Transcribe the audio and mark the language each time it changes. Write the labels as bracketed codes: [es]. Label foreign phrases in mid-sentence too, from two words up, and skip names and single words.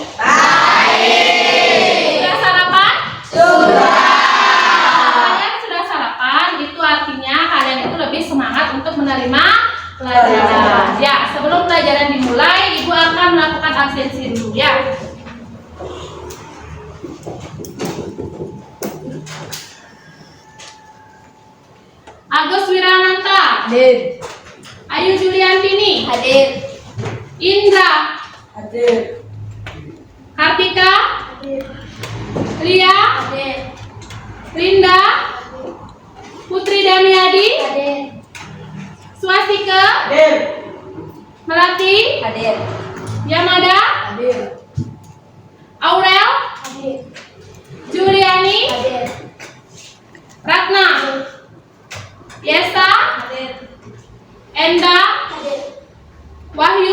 [id] Baik. Sudah sarapan? Sudah. Kalian sudah sarapan, itu artinya kalian itu lebih semangat untuk menerima pelajaran. Ya, sebelum pelajaran dimulai, Ibu akan melakukan absensi dulu ya. Agus Wirananta, Hadir. Ayu Juliantini, Hadir. Indra, Hadir. Kartika, Hadir. Lia, Hadir. Linda, Putri Damiadi, Hadir. Swastika, Hadir. Melati, Hadir. Yamada, Hadir. Aurel, Hadir. Juliani, Hadir. Ratna, Yesa, Hadir. Enda, Hadir. Wahyu,